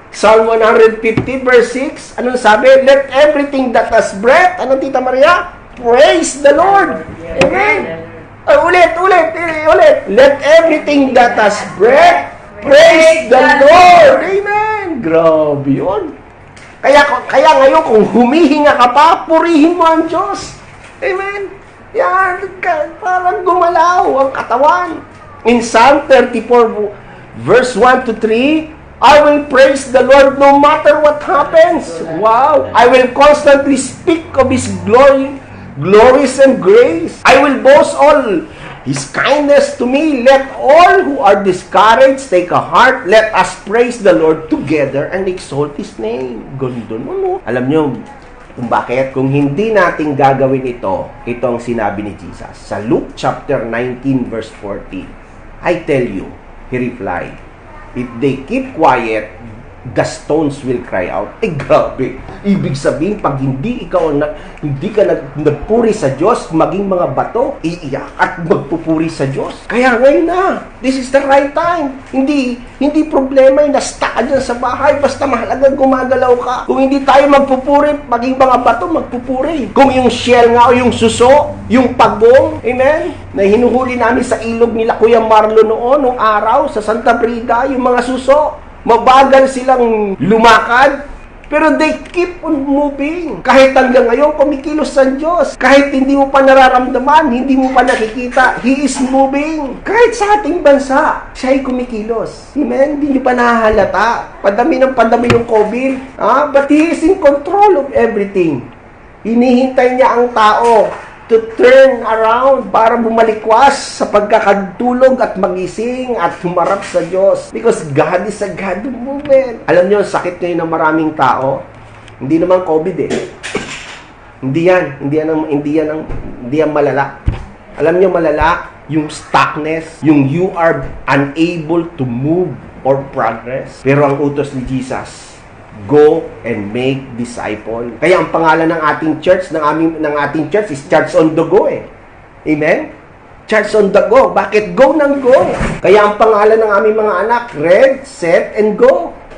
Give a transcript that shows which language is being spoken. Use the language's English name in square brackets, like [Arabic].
[English] Psalm 150 verse 6, [Filipino] anong sabi? [English] Let everything that has breath, [Filipino] anong [English] Tita Maria? Praise the Lord. Amen. [Filipino] Ulit. [English] Let everything that has breath, praise the Lord. [Filipino] Amen. Grabe yun. Kaya ngayon, kung humihinga ka pa, purihin mo ang Diyos. Amen? Yan, parang gumalaw ang katawan. [English] In Psalm 34, verse 1 to 3, I will praise the Lord no matter what happens. Wow! I will constantly speak of His glories and grace. I will boast all His kindness to me. Let all who are discouraged take a heart. Let us praise the Lord together and exalt His name. [Filipino] Ganda no? Alam nyo kung bakit? Kung hindi natin gagawin ito ang sinabi ni Jesus. [English] Sa Luke chapter 19 verse 40, I tell you, He replied, if they keep quiet, the stones will cry out. [Filipino] Grabe. Ibig sabihin, pag hindi ka nagpuri sa Diyos, maging mga bato, iiyak at magpupuri sa Diyos. Kaya ngayon na, [English] this is the right time. [Filipino] Hindi problema yung na-stuck ka dyan sa bahay, basta mahalaga gumagalaw ka. Kung hindi tayo magpupuri, maging mga bato, magpupuri. Kung yung shell nga o yung suso, yung pagong, amen, na hinuhuli namin sa ilog nila Kuya Marlo nung araw, sa Santa Brida, yung mga suso, mabagal silang lumakad, pero [English] they keep on moving. [Filipino] Kahit hanggang ngayon, kumikilos sa Diyos. Kahit hindi mo pa nararamdaman, hindi mo pa nakikita, [English] He is moving. [Filipino] Kahit sa ating bansa, siya ay kumikilos. Amen? Hindi nyo pa nahahalata. Padami yung COVID. [English] But He is in control of everything. [Filipino] Hinihintay niya ang tao [English] to turn around [Filipino] para bumalikwas sa pagkakatulog at magising at humarap sa Diyos. [English] Because God is a God of movement. [Filipino] Alam niyo, sakit ngayon ng maraming tao. Hindi naman COVID eh. Hindi yan malala. Alam niyo malala, yung stuckness, yung [English] you are unable to move or progress. [Filipino] Pero ang utos ni Jesus, [English] go and make disciple. [Filipino] Kaya ang pangalan ng ating church, ng ating church is Church on the Go eh. Amen? Church on the Go. Bakit go ng go? Kaya ang pangalan ng aming mga anak, Red, Set, and Go.